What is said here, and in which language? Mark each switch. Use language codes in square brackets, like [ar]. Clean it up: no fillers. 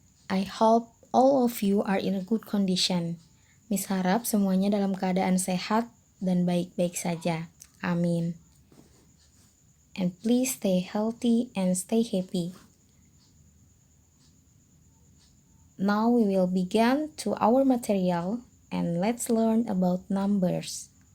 [en] I hope all of you are in a good condition. [id] Miss harap semuanya dalam keadaan sehat dan baik-baik saja. Amin. [en] And please stay healthy and stay happy. Now we will begin to our material and let's learn about numbers.